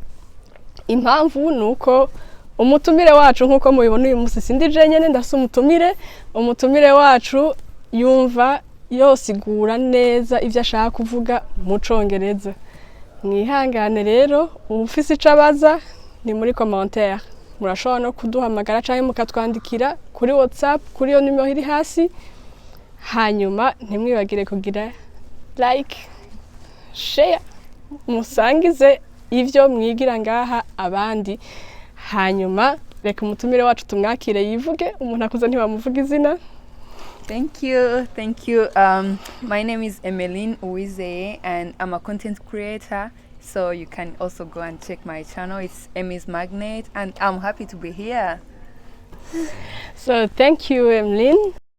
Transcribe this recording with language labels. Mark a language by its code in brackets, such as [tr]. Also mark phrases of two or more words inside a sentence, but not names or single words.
[rn] Impamvu nuko umutumire wacu nkuko mubibona uyu munsi sindi je nyene ndafise umutumire wacu yumva yosigura neza ivyo ashaka kuvuga mu Congereza. Mwihangane rero, ufise ico abaza ni muri commentaire, murashobora no kuduhamagara canke mukatwandikira kuri WhatsApp kuri iyo numero iri hasi. Hanyuma ntimwibagire kugira [en] like, share, [rn] musangize ivyo mwigira ngaha abandi. Hanyuma reka umutumire wacu tumwakire yivuge, umuntu akuza ntibamuvuga izina. [en] Thank you. My name is Emeline Uwizeye and I'm a content creator. So you can also go and check my channel. It's Emmy's Magnet and I'm happy to be here. So thank you, Emeline.